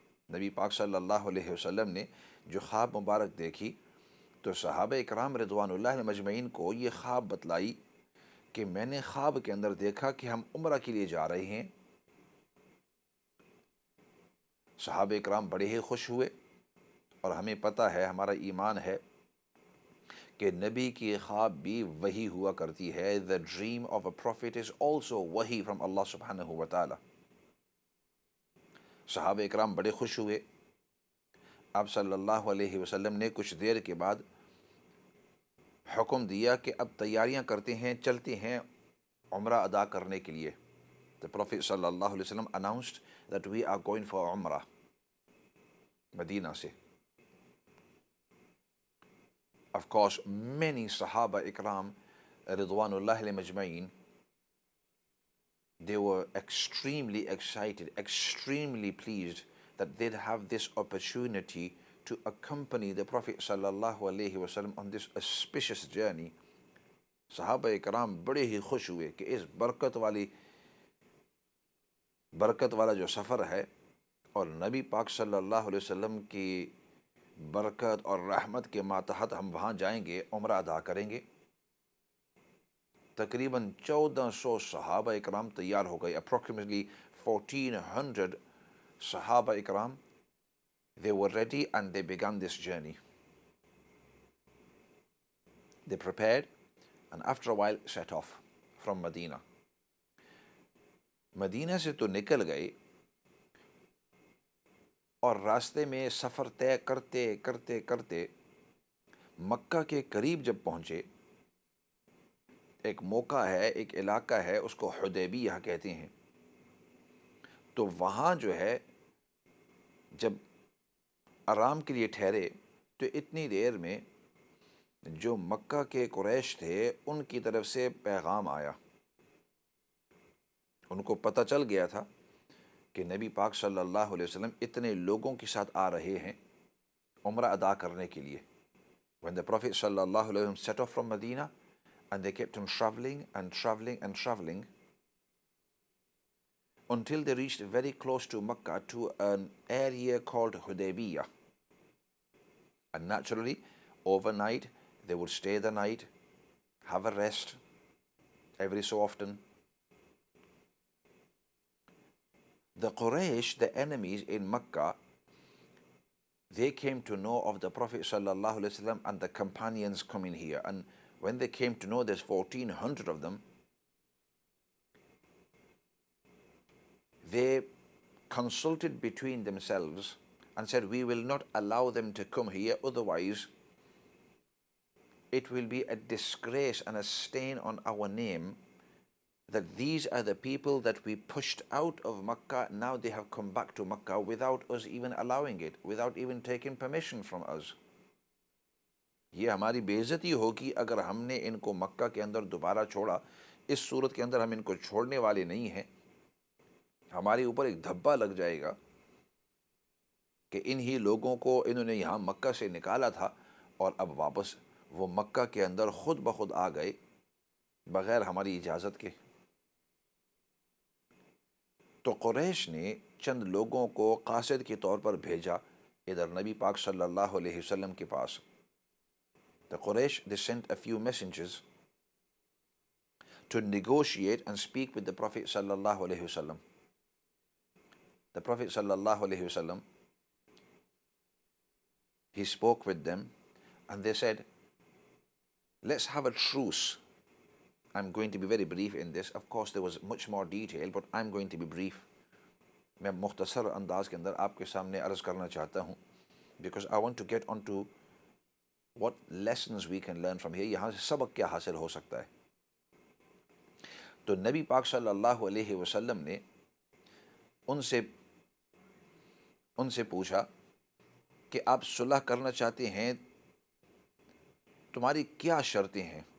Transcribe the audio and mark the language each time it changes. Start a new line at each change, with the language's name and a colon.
Hindi: Nabi Pak sallallahu alaihi wasallam ने जो ख्वाब मुबारक देखी, तो सहाबा इकराम रिदवानुल्लाह मजमईन को ये ख्वाब बतलाई कि मैंने ख्वाब के अंदर देखा कि हम उम्रा के लिए जा रहे हैं. सहाबा इकराम बड़े ही खुश हुए, और हमें पता है, हमारा ईमान है कि नबी की ख्वाब भी वही हुआ करती है.
English: The dream of a prophet is also वही from Allah subhanahu wa ta'ala.
Hindi: सहाबा इकराम बड़े खुश हुए. आप सल्लल्लाहु अलैहि वसल्लम ने कुछ देर के बाद हुक्म दिया कि अब तैयारियां करते हैं, चलते हैं उम्रा अदा करने के लिए.
English: The Prophet sallallahu alaihi wasallam announced that we are going for Umrah, Medina se. Of course, many Sahaba Ikram Ridwanullahi Majma'in, they were extremely excited, extremely pleased that they'd have this opportunity to accompany the Prophet sallallahu alaihi wasallam on this auspicious journey.
Hindi: Sahaba Ikram बड़े ही खुश हुए कि इस बरकत वाला जो सफ़र है, और नबी पाक सल्लल्लाहु अलैहि वसल्लम की बरकत और रहमत के मातहत हम वहाँ जाएंगे, उम्रा अदा करेंगे. तकरीबन 1400 सहाबा इकराम तैयार हो गए.
English: Approximately 1400 सहाबा इकराम, they were ready and they began this journey. They prepared and after a while set off from Medina.
Hindi: Medina से तो निकल गए, और रास्ते में सफ़र तय करते करते करते मक्का के करीब जब पहुँचे, एक मौका है, एक इलाका है, उसको हुदैबिया कहते हैं. तो वहाँ जो है, जब आराम के लिए ठहरे, तो इतनी देर में जो मक्का के कुरैश थे, उनकी तरफ से पैगाम आया. उनको पता चल गया था कि नबी पाक सल्लल्लाहु अलैहि वसल्लम इतने लोगों के साथ आ रहे हैं उम्रा अदा करने के लिए.
English: When the Prophet sallallahu alaihi wasallam set off from Medina, and they kept on traveling and traveling and traveling until they reached very close to Makkah, to an area called Hudaybiyah. And naturally, overnight, they would stay the night, have a rest every so often. The Quraysh, the enemies in Makkah, they came to know of the Prophet sallallahu alaihi wasallam and the companions coming here. And when they came to know there's 1400 of them, they consulted between themselves and said, we will not allow them to come here, otherwise it will be a disgrace and a stain on our name that these are the people that we pushed out of Makkah. Now they have come back to Makkah without us even allowing it, without even taking permission from us.
Hindi: ये हमारी बेइज्जती होगी अगर हमने इनको मक्का के अंदर दोबारा छोड़ा. इस सूरत के अंदर हम इनको छोड़ने वाले नहीं हैं. हमारे ऊपर एक धब्बा लग जाएगा कि इन्हीं लोगों को इन्होंने यहाँ मक्का से निकाला था, और अब वापस वो मक्का के अंदर खुद ब खुद आ गए बग़ैर हमारी इजाज़त के. तो कुरैश ने चंद लोगों को कासिद के तौर पर भेजा इधर नबी पाक सल्लल्लाहु अलैहि वसल्लम के पास.
English: The Quraysh, they sent a few messengers to negotiate and speak with the Prophet sallallahu alaihi wasallam. The Prophet sallallahu alaihi wasallam, he spoke with them and they said, let's have a truce. I'm going to be very brief in this. Of course, there was much more detail, but I'm going to be brief.
Hindi: मैं मुख्तसर अंदाज के अंदर आपके सामने अर्ज करना चाहता हूँ
English: because I want to get onto what lessons we can learn from here.
Hindi: यहाँ से सबक क्या हासिल हो सकता है. तो नबी पाक सल्लल्लाहु अलैहि वसल्लम ने उनसे पूछा कि आप सुलह करना चाहते हैं, तुम्हारी क्या शर्तें हैं?